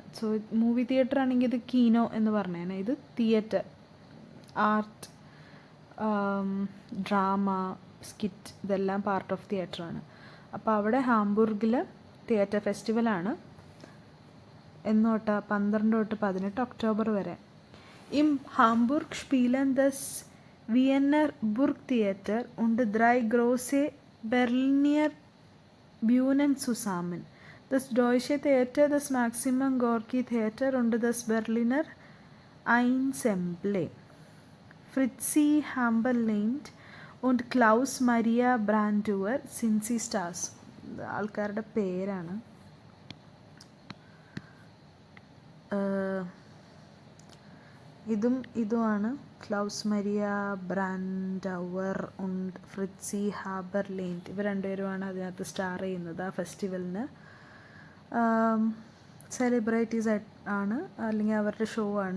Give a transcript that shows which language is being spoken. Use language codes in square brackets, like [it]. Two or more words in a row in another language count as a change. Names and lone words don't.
[ml] സോ [en] movie theater [ml] ആണെങ്കിൽ ഇത് കീനോ എന്ന് പറഞ്ഞേനെ. ഇത് തിയേറ്റർ, ആർട്ട്, ഡ്രാമ, സ്കിറ്റ്, ഇതെല്ലാം [en] part of [ml] തിയേറ്ററാണ്. അപ്പോൾ അവിടെ ഹാംബുർഗിൽ തിയേറ്റർ ഫെസ്റ്റിവലാണ്. എന്നോട്ട് 12 തൊട്ട് 18 ഒക്ടോബർ വരെ. [de] Im Hamburg spielen das Wiener Burgtheater und 3 große Berliner Bühnen zusammen. Das Deutsche Theater, das Maximum Gorki Theater und das Berliner Ensemble. Fritzi Hamberland und Klaus Maria Brandauer sind sie Stars. [ml] ആൾക്കാരുടെ പേരാണ്. ഇതുമാണ് ക്ലൗസ് മരിയ ബ്രാൻഡൗവർ und ഫ്രിറ്റ്സി ഹാബർലേൻഡ്. ഇവർ രണ്ടുപേരുമാണ് അതിനകത്ത് സ്റ്റാർ ചെയ്യുന്നത് ആ ഫെസ്റ്റിവലിന്. സെലിബ്രിറ്റീസ് ആണ്, അല്ലെങ്കിൽ അവരുടെ ഷോ ആണ്.